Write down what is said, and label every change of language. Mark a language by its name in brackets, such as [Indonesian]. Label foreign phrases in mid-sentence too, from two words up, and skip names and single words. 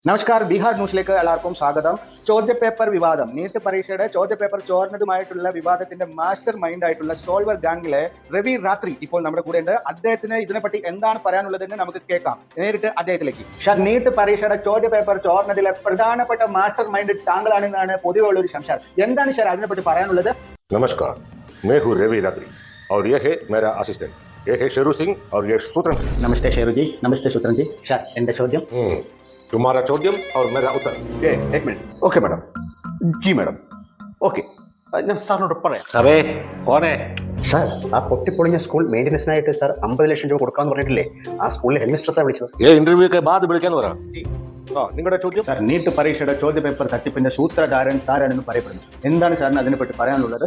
[Malayalam] നമസ്കാരം, ബീഹാർ ന്യൂസിലേക്ക് എല്ലാവർക്കും സ്വാഗതം. ചോദ്യപേപ്പർ വിവാദം, നീറ്റ് പരീക്ഷയുടെ ചോദ്യപേപ്പർ ചോർന്നതുമായിട്ടുള്ള വിവാദത്തിന്റെ [English] master mind [Malayalam] ആയിട്ടുള്ള [English] solver gang [Malayalam] രവി രാത്രി ഇപ്പോൾ നമ്മുടെ കൂടെ ഉണ്ട്. അദ്ദേഹത്തിന് ഇതിനെപ്പറ്റി എന്താണ് പറയാനുള്ളതെന്ന് നമുക്ക് കേൾക്കാം. നേരിട്ട് അദ്ദേഹത്തിലേക്ക്. ഷാർ, നീറ്റ് പരീക്ഷയുടെ ചോദ്യപേപ്പർ ചോർന്നതിലെ പ്രധാനപ്പെട്ട [English] master mind [Malayalam] താങ്കളാണെന്നാണ് പൊതുവെയുള്ള ഒരു സംശയം. എന്താണ് ഷാർ അതിനെപ്പറ്റി പറയാനുള്ളത്? [Hindi] नमस्कार, मैं हूँ रवि रात्रि और यह है मेरा असिस्टेंट. ये है शेरू सिंह और ये सूत्रन सिंह. [Malayalam] നമസ്തേ ഷെറുജി. നമസ്തേ സൂത്രൻജി. ഷാർ, എന്റെ ചോദ്യം. [Hindi] तुम्हारा चौद्यम और मेरा उत्तर. एक मिनट. [English] OK madam. [Hindi] जी मैडम. ओके. [Malayalam] ഞാൻ സാറിനോട് പറയാം. അതെ പോനെ സാർ, ആ പൊട്ടിപ്പൊളിഞ്ഞ [English] school maintenance [Malayalam] സാർ 50 ലക്ഷം രൂപ കൊടുക്കാന്ന് പറഞ്ഞിട്ടില്ലേ? ആ സ്കൂളിലെ [English] head mistress [Malayalam] വിളിച്ചത്. ഇന്റർവ്യൂ ഒക്കെ ബാധ വിളിക്കാന്ന് പറ. നിങ്ങളുടെ ചോദ്യം? സാർ, നീറ്റ് പരീക്ഷയുടെ ചോദ്യപേപ്പർ തട്ടിപ്പിന്റെ സൂത്രധാരൻ സാറാണെന്ന് പറയപ്പെടുന്നു. എന്താണ് സാറിന് അതിനെപ്പറ്റി പറയാനുള്ളത്?